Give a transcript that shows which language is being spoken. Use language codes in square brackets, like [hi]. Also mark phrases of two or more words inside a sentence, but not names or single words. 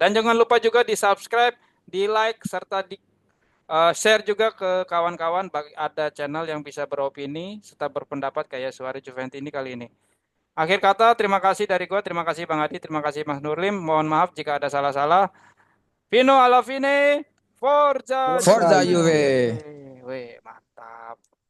[id] Dan jangan lupa juga di subscribe, di like, serta di share juga ke kawan-kawan, ada channel yang bisa beropini serta berpendapat kayak Suara Juventini kali ini. Akhir kata, terima kasih dari gue, terima kasih Bang Adi, terima kasih Mas Nurlim. Mohon maaf jika ada salah-salah. [it] Vino alla fine, Forza Forza Forza Juve. Juve. Juve. [id] Weh, mantap.